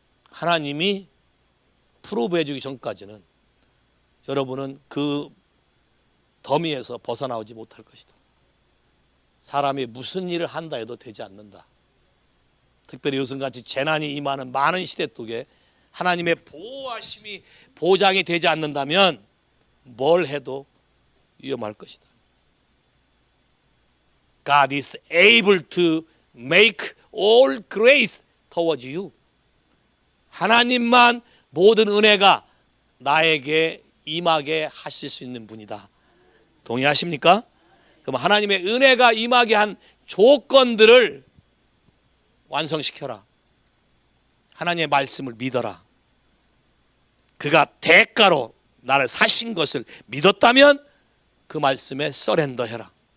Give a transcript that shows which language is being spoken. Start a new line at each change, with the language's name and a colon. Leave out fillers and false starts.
Korean: 하나님이 프로브해 주기 전까지는 여러분은 그 더미에서 벗어나오지 못할 것이다. 사람이 무슨 일을 한다 해도 되지 않는다. 특별히 요즘같이 재난이 임하는 많은 시대 속에 하나님의 보호하심이 보장이 되지 않는다면 뭘 해도 위험할 것이다.
English: God is able to make all grace towards you.
Korean: 하나님만 모든 은혜가 나에게 임하게 하실 수 있는 분이다. 동의하십니까? 그럼 하나님의 은혜가 임하게 한 조건들을 완성시켜라. 하나님의 말씀을 믿어라. 그가 대가로 나를 사신 것을 믿었다면 그 말씀에 서렌더해라.